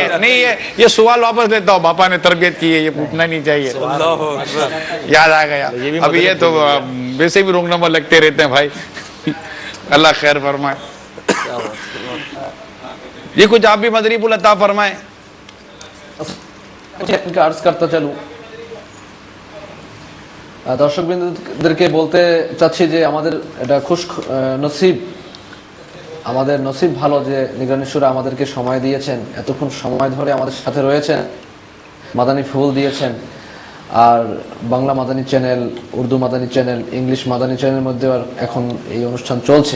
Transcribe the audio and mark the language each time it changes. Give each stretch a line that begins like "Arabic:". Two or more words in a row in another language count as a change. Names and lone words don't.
Urdu: یہ نہیں, یہ سوال واپس لیتا ہوں, باپا نے تربیت کی ہے, یہ پوچھنا نہیں چاہیے. یاد آ گیا. اب یہ تو ویسے بھی رونگ نمبر لگتے رہتے ہیں بھائی. اللہ خیر فرمائے. یہ کچھ آپ بھی مدنی پھول عطا فرمائیں. عرض کرتا چلوں
Bangla: দর্শক বিন্দুদেরকে বলতে চাচ্ছি যে আমাদের এটা খুশ নসিব, আমাদের নসিব ভালো যে নিগরানীশ্বর আমাদেরকে সময় দিয়েছেন, এতক্ষণ সময় ধরে আমাদের সাথে রয়েছেন, মাদানী ফুল দিয়েছেন. আর বাংলা মাদানী চ্যানেল, উর্দু মাদানী চ্যানেল, ইংলিশ মাদানী চ্যানেলের মধ্যে এখন এই অনুষ্ঠান চলছে.